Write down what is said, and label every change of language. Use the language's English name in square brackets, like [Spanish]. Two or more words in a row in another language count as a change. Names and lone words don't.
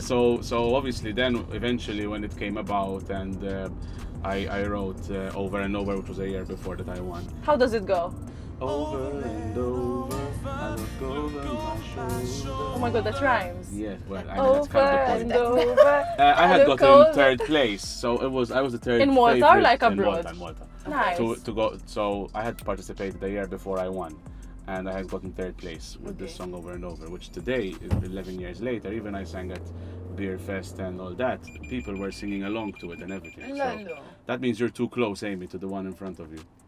[English] So obviously, then eventually, when it came about, and I wrote Over and Over, which was a year before that I won. How does it go? Over and over, I look over my shoulder. Oh my god, that rhymes. Yeah, well, I mean, that's Over kind and of the point. over. I had look gotten over. third place, so I was the third. In Malta or favorite like in abroad? Malta, in Malta. Nice. To go, so I had participated the year before I won, and I had gotten third place with this Okay. song Over and Over, which today, 11 years later, even I sang at Beer Fest and all that, people were singing along to it and everything. So Lalo. that means you're too close, Amy, to the one in front of you.